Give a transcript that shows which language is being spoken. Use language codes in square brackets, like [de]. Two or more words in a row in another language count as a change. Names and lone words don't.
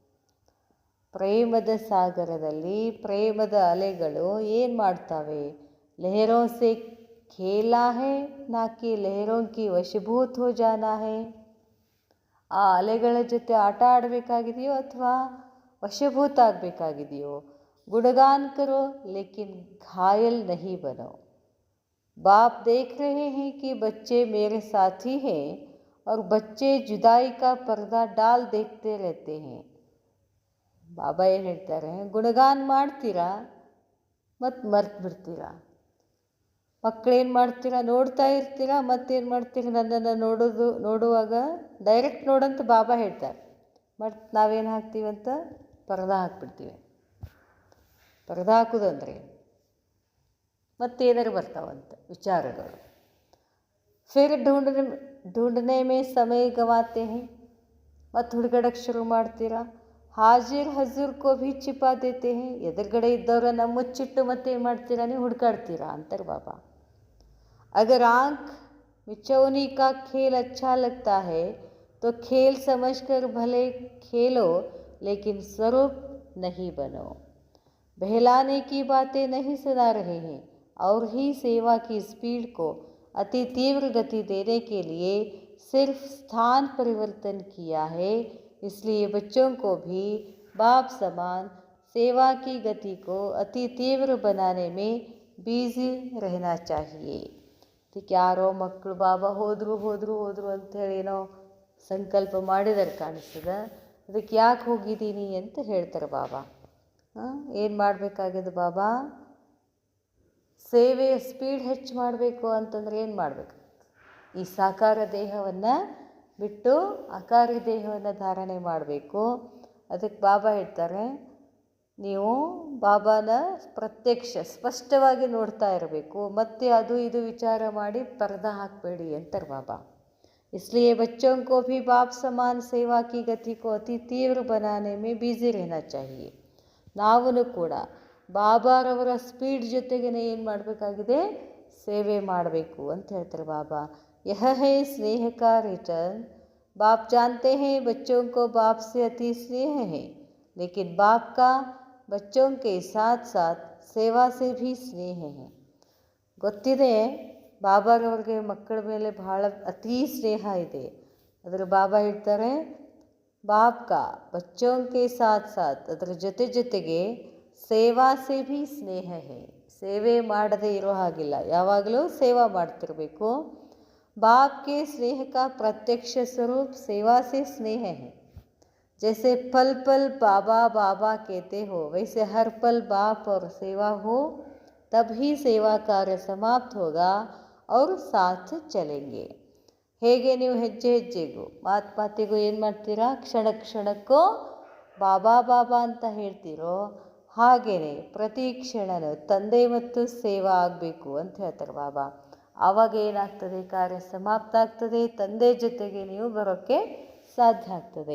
[kn] ಪ್ರೇಮದ ಸಾಗರದಲ್ಲಿ ಪ್ರೇಮದ ಅಲೆಗಳು ಏನು ಮಾಡ್ತಾವೆ? [hi] लहरों से खेला है ना कि लहरों कि वशभूत हो जाना है. [kn] ಆ ಅಲೆಗಳ ಜೊತೆ ಆಟ ಆಡಬೇಕಾಗಿದೆಯೋ ಅಥವಾ ವಶಭೂತ ಆಗಬೇಕಾಗಿದೆಯೋ? [hi] गुणगान करो लेकिन घायल नहीं बनो. बाप देख रहे हैं कि बच्चे मेरे साथी हैं और बच्चे जुदाई का पर्दा डाल देखते रहते हैं. [kn] ಬಾಬಾ ಏನು ಹೇಳ್ತಾರೆ? ಗುಣಗಾನ ಮಾಡ್ತೀರಾ ಮತ್ತು ಮರ್ತು ಬಿಡ್ತೀರಾ. ಮಕ್ಕಳೇನು ಮಾಡ್ತೀರಾ? ನೋಡ್ತಾ ಇರ್ತೀರಾ, ಮತ್ತೇನು ಮಾಡ್ತೀರಾ? ನನ್ನನ್ನು ನೋಡುವಾಗ ಡೈರೆಕ್ಟ್ ನೋಡಂತ ಬಾಬಾ ಹೇಳ್ತಾರೆ. ಮತ್ತು ನಾವೇನು ಹಾಕ್ತೀವಂತ? ಪರ್ದಾ ಹಾಕ್ಬಿಡ್ತೀವಿ. ಪರ್ದಾ ಹಾಕೋದಂದ್ರೆ ಮತ್ತೇನಾರು ಬರ್ತಾವಂತ ವಿಚಾರಗಳು. [hi] फिर ढूंढने में समय गवाते हैं. [kn] ಮತ್ತು ಹುಡುಗಡಕ್ಕೆ ಶುರು ಮಾಡ್ತೀರಾ. [hi] हाजिर हजूर को भी छिपा देते हैं. [kn] ಎದುರುಗಡೆ ಇದ್ದವರನ್ನು ಮುಚ್ಚಿಟ್ಟು ಮತ್ತೇನು ಮಾಡ್ತೀರಾ? ನೀವು ಹುಡುಕಾಡ್ತೀರಾ ಅಂತಾರೆ ಬಾಬಾ. [hi] अगर आंख मिचौनी का खेल अच्छा लगता है तो खेल समझकर भले खेलो लेकिन स्वरूप नहीं बनो. बहलाने की बातें नहीं सुना रहे हैं और ही सेवा की स्पीड को अति तीव्र गति देने के लिए सिर्फ स्थान परिवर्तन किया है. इसलिए बच्चों को भी बाप समान सेवा की गति को अति तीव्र बनाने में बिजी रहना चाहिए. [kn] ಅದಕ್ಕೆ ಯಾರೋ ಮಕ್ಕಳು ಬಾಬಾ ಹೋದರು ಹೋದರು ಹೋದರು ಅಂಥೇಳಿ ಏನೋ ಸಂಕಲ್ಪ ಮಾಡಿದರೆ ಕಾಣಿಸ್ತದೆ. ಅದಕ್ಕೆ ಯಾಕೆ ಹೋಗಿದ್ದೀನಿ ಅಂತ ಹೇಳ್ತಾರೆ ಬಾಬಾ. ಏನು ಮಾಡಬೇಕಾಗಿದೆ ಬಾಬಾ? ಸೇವೆಯ ಸ್ಪೀಡ್ ಹೆಚ್ಚು ಮಾಡಬೇಕು ಅಂತಂದರೆ ಏನು ಮಾಡಬೇಕು? ಈ ಸಾಕಾರ ದೇಹವನ್ನು ಬಿಟ್ಟು ಆಕಾರ ದೇಹವನ್ನು ಧಾರಣೆ ಮಾಡಬೇಕು. ಅದಕ್ಕೆ ಬಾಬಾ ಹೇಳ್ತಾರೆ, ನೀವು ಬಾಬಾನ ಪ್ರತ್ಯಕ್ಷ ಸ್ಪಷ್ಟವಾಗಿ ನೋಡ್ತಾ ಇರಬೇಕು, ಮತ್ತು ಅದು ಇದು ವಿಚಾರ ಮಾಡಿ ಪರ್ದಾ ಹಾಕಬೇಡಿ ಅಂತಾರೆ ಬಾಬಾ. [hi] इसलिए बच्चों को भी बाप समान सेवा की गति को अति तीव्र बनाने में बिजी रहना चाहिए. [kn] ನಾವು ಕೂಡ ಬಾಬಾರವರ ಸ್ಪೀಡ್ ಜೊತೆಗೇ ಏನು ಮಾಡಬೇಕಾಗಿದೆ? ಸೇವೆ ಮಾಡಬೇಕು ಅಂತ ಹೇಳ್ತಾರೆ ಬಾಬಾ. [hi] यह है स्नेह का रिटर्न. बाप जानते हैं बच्चों को बाप से अति स्नेह है, लेकिन बाप का बच्चों के साथ साथ सेवा से भी स्नेह है. [kn] ಗೊತ್ತಿದೆ ಬಾಬಾರವ್ರಿಗೆ ಮಕ್ಕಳ ಮೇಲೆ ಬಹಳ ಅತೀ ಸ್ನೇಹ ಇದೆ. ಅದರ ಬಾಬಾ ಹೇಳ್ತಾರೆ, [hi] बाप का बच्चों के साथ साथ, [kn] ಅದರ ಜೊತೆ ಜೊತೆಗೆ [hi] सेवा से भी स्नेह है. [kn] ಸೇವೆ ಮಾಡದೇ ಇರೋ ಹಾಗಿಲ್ಲ, ಯಾವಾಗಲೂ ಸೇವಾ ಮಾಡ್ತಿರಬೇಕು. [hi] बाप के स्नेह का प्रत्यक्ष स्वरूप सेवा से स्नेह है. जैसे पल पल बाबा बाबा कहते हो, वैसे हर पल बाप और सेवा हो, तभी सेवा कार्य समाप्त होगा और साथ चलेंगे. [kn] ಹೇಗೆ ನೀವು ಹೆಜ್ಜೆ ಹೆಜ್ಜೆಗೂ ಮಾತಿಗೂ ಏನು ಮಾಡ್ತೀರಾ, ಕ್ಷಣ ಕ್ಷಣಕ್ಕೂ ಬಾಬಾ ಬಾಬಾ ಅಂತ ಹೇಳ್ತೀರೋ ಹಾಗೆಯೇ ಪ್ರತಿ ಕ್ಷಣನೂ ತಂದೆ ಮತ್ತು ಸೇವಾ ಆಗಬೇಕು ಅಂತ ಹೇಳ್ತಾರೆ ಬಾಬಾ. ಆವಾಗ ಏನಾಗ್ತದೆ, ಕಾರ್ಯ ಸಮಾಪ್ತ ಆಗ್ತದೆ, ತಂದೆ ಜೊತೆಗೆ ನೀವು ಬರೋಕ್ಕೆ ಸಾಧ್ಯ ಆಗ್ತದೆ.